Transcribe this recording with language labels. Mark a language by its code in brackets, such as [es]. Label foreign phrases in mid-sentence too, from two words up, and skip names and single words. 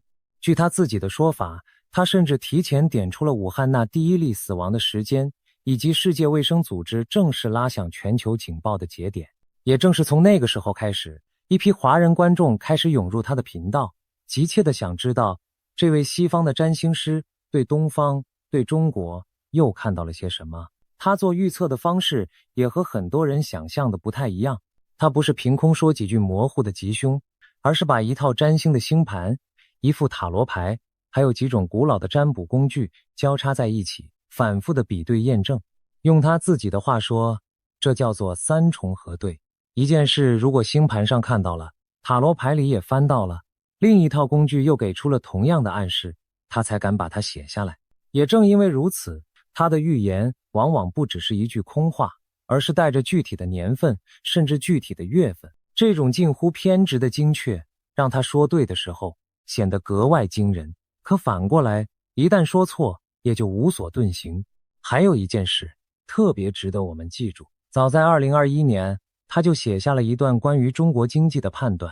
[zh] 據他自己的說法，他甚至提前點出了武漢那第一例死亡的時間，以及世界衛生組織正式拉響全球警報的節點。也正是從那個時候開始，一批華人觀眾開始湧入他的頻道，急切地想知道這位西方的占星師對東方、對中國又看到了些什麼。他做預測的方式也和很多人想象的不太一樣，他不是憑空說幾句模糊的吉凶，而是把一套占星的星盘、一副塔羅牌，還有幾種古老的占卜工具交叉在一起，反复的比對驗證。用他自己的話說，這叫做3重核对。一件事如果星盤上看到了，塔羅牌裡也翻到了，另一套工具又給出了同樣的暗示，他才敢把它寫下來。也正因为如此，他的預言往往不只是一句空話，而是帶着具體的年份，甚至具體的月份。這種近乎偏執的精確，讓他說對的時候顯得格外驚人，可反過來，一旦說錯，也就無所遁形。還有一件事特別值得我們記住，早在2021年，他就寫下了一段關於中國經濟的判斷。